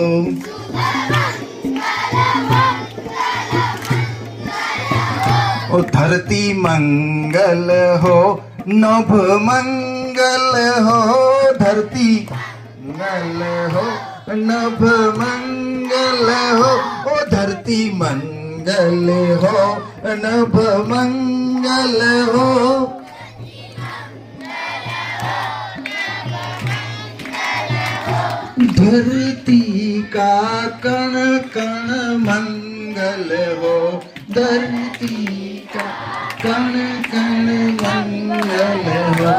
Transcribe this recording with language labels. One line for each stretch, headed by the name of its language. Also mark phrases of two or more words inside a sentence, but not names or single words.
Gujarati: ઓ ધરતી મંગલ હો, નભ મંગલ હો. ધરતી મંગલ હો, નભ મંગલ હો. ઓ ધરતી મંગલ હો, નભ મંગલ હો.
Hindi: धरती का कण कण मंगल हो. धरती का कण कण मंगल हो.